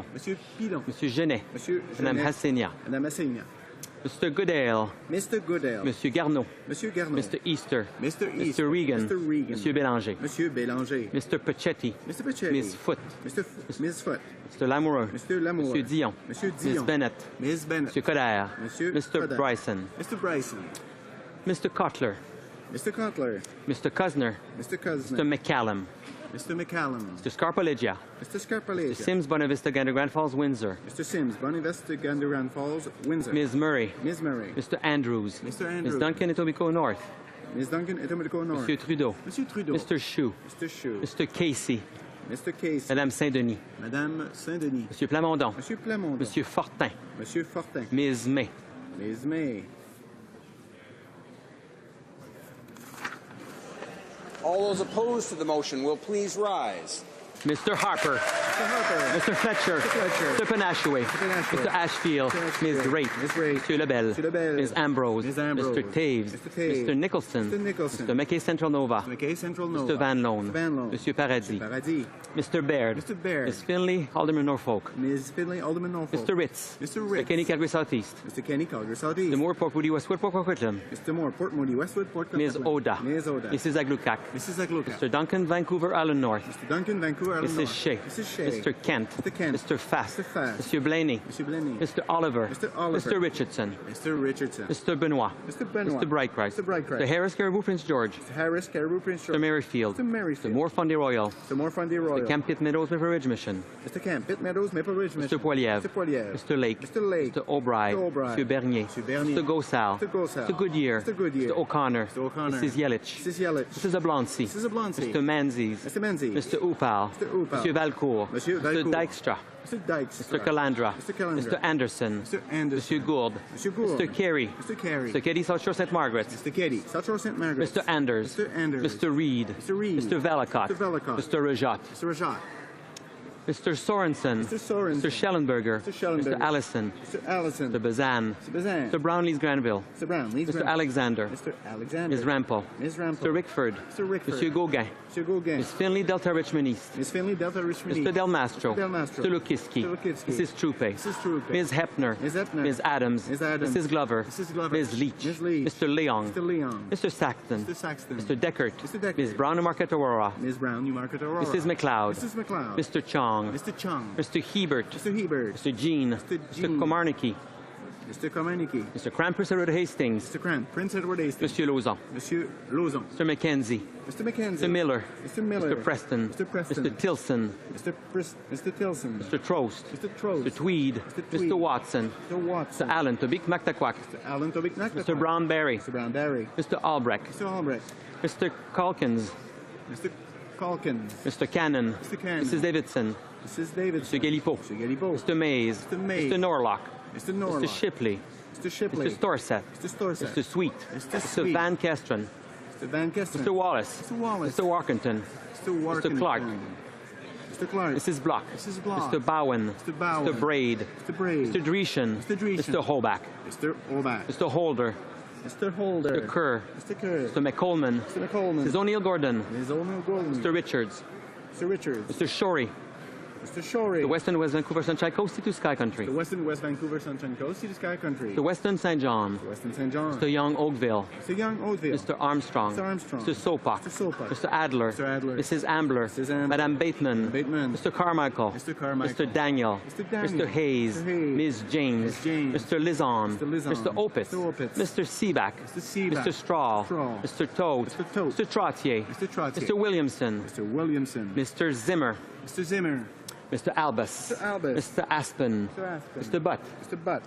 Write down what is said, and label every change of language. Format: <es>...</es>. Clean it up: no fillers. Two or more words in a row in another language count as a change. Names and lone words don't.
<en>Monsieur Genet. Madame Hassenia. Mr. Goodale. Monsieur Garneau. Mr. Easter. Mr. Regan. Monsieur Bélanger. Mr. Pachetti. Ms. Foote. Mr. Lamoureux. Monsieur Dion. Ms. Bennett. Monsieur Coderre. Mr. Bryson. Mr. Cutler. Mr. Cuzner. Mr. McCallum. Mr. McCallum. Mr. Scarpaleggia. Mr. Scarpaleggia. Mr. Sims, Bonavista, Gander Grand Falls, Windsor. Mr. Sims, Bonavista, Gander Grand Falls, Windsor. Ms. Murray. Ms. Murray. Mr. Andrews. Mr. Andrews. Ms. Duncan, Etobicoke North. Ms. Duncan, Etobicoke North. Monsieur Trudeau. Monsieur Trudeau. Mr. Chou. Mr. Chou. Mr. Casey. Mr. Casey. Madame Saint-Denis. Madame Saint-Denis. Monsieur Plamondon. Monsieur Plamondon. Monsieur Fortin. Monsieur Fortin. Ms. May. Ms. May. All those opposed to the motion will please rise. Mr. Harper. Mr. Harper. Mr. Fletcher. Mr. Fletcher. Mr. Panashaway. Panashaway. Mr. Ashfield. Ms. Raitt. Ms. Raitt. Monsieur Lebel. Monsieur Lebel. Ms. Ambrose. Ms. Ambrose. Mr. Taves. Mr. Taves. Mr. Nicholson. Mr. Nicholson. Mr. McKay Central Nova. Mr. McKay Central Nova. Mr. Van Loan. Mr. Van Loan. Monsieur Paradis. Mr. Paradis. Mr. Baird. Mr. Baird. Ms. Finley, Alderman Norfolk. Ms. Finley, Alderman Norfolk. Mr. Ritz. Mr. Ritz. Mr. Kenny, Calgary Southeast. Mr. Kenny, Calgary Southeast. Mr. Moore, Port Moody, Westwood, Port Coquitlam. Mr. Moore, Port Moody, Westwood, Port Ms. Coquitlam. Oda. Ms. Oda. Mrs. Aglukak. Mrs. Aglukak. Mr. Duncan, Vancouver Island North. Mr. Duncan, Vancouver Island Mrs. North. Shea. Mrs. Shea. Mr. Kent. Mr. Kent. Mr. Fast. Mr. Fast. Monsieur Blaney. Monsieur Blaney. Mr. Oliver. Mr. Oliver. Mr. Richardson. Mr. Richardson. Mr. Benoit. Mr. Benoit. Mr. Brightcroft. Mr. Brightcroft. Mr. Harris, Caribou, Prince George. Mr. Harris, Caribou, Prince George. Mr. Merrifield. Mr. Merrifield. Mr. Moore, Fundy Royal. Mr. Moore, Fundy Royal. Mr. Camp Pitt Meadows, Maple Ridge Mission. Mr. Camp, Pitt Meadows, Maple Ridge Mission. Mr. Poiliev. Mr. Poiliev. Mr. Lake. Mr. Lake. Mr. O'Brien. Mr. O'Brien. Mr. Bernier. Mr. Bernier. Mr. Gosal. Mr. Gosal. Mr. Goodyear. Mr. Goodyear. Mr. O'Connor. Mr. O'Connor. Mrs. Yelich. Mrs. Yelich. Mrs. Oblonsky. Mrs. Oblonsky. Mr. Menzies. Mr. Menzies. Mr. Upal. Mr. Upal. Monsieur Valcourt. Monsieur Mr. Valcourt. Dykstra. Mr. Dykes. Mr. Calandra. Mr. Calandra. Mr. Anderson. Mr. Anderson. Monsieur Gould. Monsieur Gould. Mr. Carey. Mr. Carey. Mr. Keddy, South Shore, St. Margaret. Mr. Keddy, South Shore, St. Margaret. Mr. Anders. Mr. Anders. Mr. Reed. Mr. Reed. Mr. Velicott. Mr. Velicott. Mr. Rajat. Mr. Rajat. Mr. Sorensen. Mr. Sorensen. Mr. Schellenberger. Mr. Schellenberger. Mr. Allison. Mr. Allison. Mr. Bazan. Mr. Bazan. Mr. Brownlees Granville. Mr. Brown. Leeds Mr. Brown. Alexander. Mr. Alexander. Ms. Rampel. Ms. Rampel. Mr. Rickford. Mr. Rickford. Monsieur Gauguin. Mr. Gauguin. Ms. Finley, Delta Richmond East. Ms. Finley, Delta Richmond East. Mr. Del Mastro. Mr. Del Mastro. Mr. Lukiski. Mr. Lukiski. Mrs. Trupe. Mrs. Trupe. Ms. Hepner. Ms. Hepner. Ms. Adams. Ms. Adams. Mrs. Glover. Mrs. Glover. Ms. Leach. Ms. Leach. Mr. Leong. Mr. Leon. Mr. Saxton. Mr. Saxton. Mr. Deckert. Mr. Deckert. Ms. Brown and Marquette Aurora. Ms. Brown, Newmarket, Aurora. Mrs. McLeod. Mrs. McLeod. Mr. Chong. Mr. Chung. Mr. Hebert. Mr. Hebert. Mr. Jean. Mr. Mr. Jean. Komarnicki. Mr. Komarnicki. Mr. Cramp, Prince Edward Hastings. Mr. Cramp, Prince Edward Hastings. Monsieur Lauzon. Monsieur Lauzon. Mr. Mackenzie. Mr. Mackenzie. Mr. Miller. Mr. Miller. Mr. Preston. Mr. Preston. Mr. Tilson. Mr. Tilson. Mr. Trost. Mr. Trost. Mr. Tweed. Mr. Tweed. Mr. Watson. Mr. Watson. Mr. Allen. Tobik Mactaquac. Mr. Allen Tobic Nakta. Mr. Brownberry. Mr. Brownberry. Mr. Albrecht. Mr. Albrecht. Mr. Calkins. Mr. Calkins. Mr. Cannon. Mr. Cannon. Mrs. Davidson. Mrs. Davidson. Mr. Galipo. Mr. Galipo. Mr. Mays. Mr. Mays. Mr. Norlock. Mr. Norlock. Mr. Shipley. Mr. Shipley. Mr. Storsett. Mr. Storsett. Mr. Sweet. Mr. Mr. Sweet. Van Kestren. Mr. Van Kesteren. Mr. Wallace. Mr. Wallace. Mr. Warkington. Mr. Warkington. Mr. Clark. Mr. Clark. Mrs. Block. Mrs. Block. Mr. Bowen. Mr. Bowen. Mr. Braid. Mr. Braid. Mr. Dreeshen. Mr. Dreeshen. Mr. Holback. Mr. Holback. Mr. Holder. Mr. Holder. Mr. Kerr. Mr. Kerr. Mr. McColeman. Mr. McColeman. Mrs. O'Neill Gordon. Ms. O'Neill Gordon. Mr. Richards. Mr. Richards. Mr. Shorey. Mr. Shorey. The Western West Vancouver Sunshine Coast to Sky Country. The Western West Vancouver Sunshine Coast to the Sky Country. The Western St. John. The Western St. John. Mr. Young Oakville. Mr. Young Oatville. Mr. Armstrong. Mr. Armstrong. Mr. Sopak. Mr. Sopak. Mr. Adler. Mr. Adler. Mrs. Ambler. Mrs. Ambler. Madame Bateman. Bateman. Mr. Carmichael. Mr. Carmichael. Mr. Daniel. Mr. Daniel. Mr. Hayes. Mr. Hayes. Ms. James. Ms. James. Mr. Lizon. Mr. Lizon. Mr. Opitz. Mr. Opitz. Mr. Seaback. Mr. Seaback. Mr. Straw. Straw. Mr. Tote. Mr. Tote. Mr. Trottier. Mr. Trottier. Mr. Williamson. Mr. Williamson. Mr. Zimmer. Mr. Zimmer. Mr. Albus. Mr. Albus. Mr. Aspen. Mr. Aspen. Mr. Butt. Mr. Butt.</en>